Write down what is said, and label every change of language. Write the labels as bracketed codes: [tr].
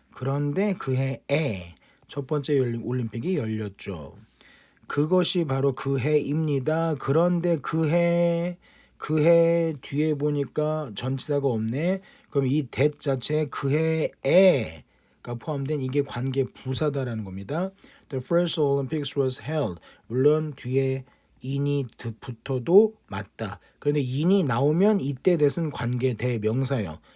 [ko] 그런데 그 해에 첫 번째 올림픽이 열렸죠. 그것이 바로 그 해입니다. 그런데 그 해 뒤에 보니까 전치사가 없네. 그럼 이 that 자체에 그 해에가 포함된 이게 관계 부사다라는 겁니다. [en] The first Olympics was held. [ko] 물론 뒤에 in이 붙어도 맞다. 그런데 in이 나오면 이때 that은 관계 대명사예요.